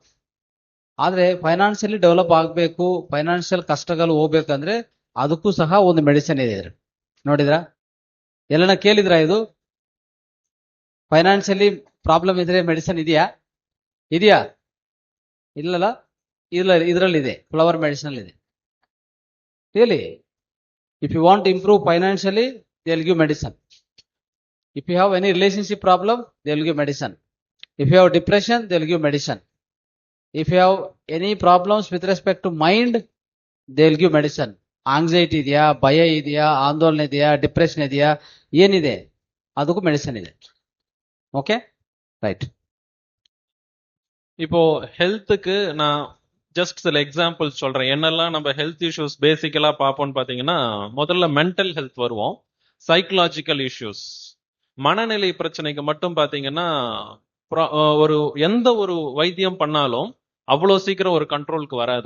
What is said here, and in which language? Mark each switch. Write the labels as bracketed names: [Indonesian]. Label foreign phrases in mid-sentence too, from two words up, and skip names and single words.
[Kannada] ಆದ್ರೆ [English] financially develop [Kannada] ಆಗ್ಬೇಕು, ಫೈನಾನ್ಷಿಯಲ್ ಕಷ್ಟಗಳು ಹೋಗ್ಬೇಕಂದ್ರೆ ಅದಕ್ಕೂ ಸಹ ಒಂದು ಮೆಡಿಸಿನ್ ಇದೆ. ನೋಡಿದ್ರ, ಎಲ್ಲನ ಕೇಳಿದ್ರ? ಇದು [English] financially problem [Kannada] ಇದ್ರೆ ಮೆಡಿಸಿನ್ ಇದೆಯಾ? ಇಲ್ಲಲ್ಲ, ಇದರಲ್ಲಿದೆ, [English] flower medicine [Kannada] ಇದೆ. [English] really, if you want improve financially, they will give medicine. if you have any relationship problem, they will give medicine. If you have depression, they will give medicine. If you have any problems with respect to mind, they will give medicine. [Kannada] Anxiety ಇದೆಯಾ, ಭಯ ಇದೆಯಾ, ಆಂದೋಲನ ಇದೆಯಾ, ಡಿಪ್ರೆಷನ್ ಇದೆಯಾ, ಏನಿದೆ ಅದಕ್ಕೂ ಮೆಡಿಸಿನ್ ಇದೆ. ಓಕೆ, [Tamil] ரைட். இப்போ ஹெல்த்துக்கு நான் ஜஸ்ட் சில எக்ஸாம்பிள்ஸ் சொல்றேன். என்னெல்லாம் நம்ம [English] health issues basically [Tamil] பார்ப்போம்னு பாத்தீங்கன்னா, முதல்ல [English] mental health [Tamil] வருவோம். [English] psychological issues, [Tamil] மனநிலை பிரச்சனைக்கு மட்டும் பாத்தீங்கன்னா எந்த ஒரு வைத்தியம் பண்ணாலும் அவ்வளோ சீக்கிரம் ஒரு கண்ட்ரோலுக்கு வராது.